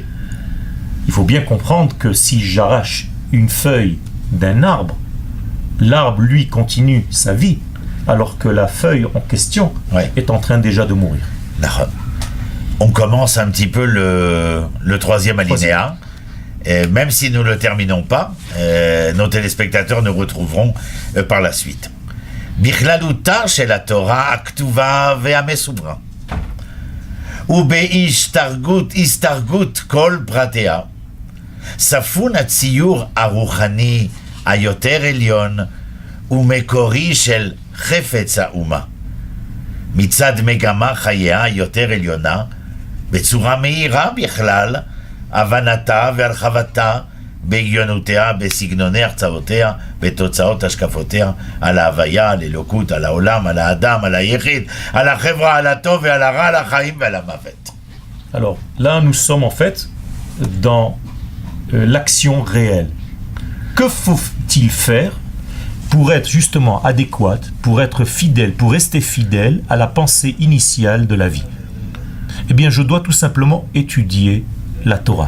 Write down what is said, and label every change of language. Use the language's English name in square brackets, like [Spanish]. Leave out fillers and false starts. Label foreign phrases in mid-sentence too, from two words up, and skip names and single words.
[French] Il faut bien comprendre que si j'arrache une feuille d'un arbre, l'arbre, lui, continue sa vie, alors que la feuille en question est en train déjà de mourir. On commence un petit peu le troisième alinéa. Et même si nous ne le terminons pas, nos téléspectateurs nous retrouveront par la suite. [Hebrew] בכללותה של תורה הכתובה והמסורה. השתרגות כל פרטיה. צפון הציור הרוחני היותר עליון ומקורי של חפץ האומה, מצד מגמה חייה יותר עליונה, בצורה מהירה בכלל, הבנתה והרחבתה, בהגיונותיה, בסגנוני הרצאותיה, בתוצאות השקפותיה, על ההוויה, על אלוקות, על העולם, על האדם, על היחיד, על החברה, על הטוב ועל הרע, על החיים ועל המוות. [French] Alors, là, nous sommes en fait dans l'action réelle. Que faut-il faire pour être justement adéquate, pour être fidèle, pour rester fidèle à la pensée initiale de la vie? Eh bien, je dois tout simplement étudier la Torah.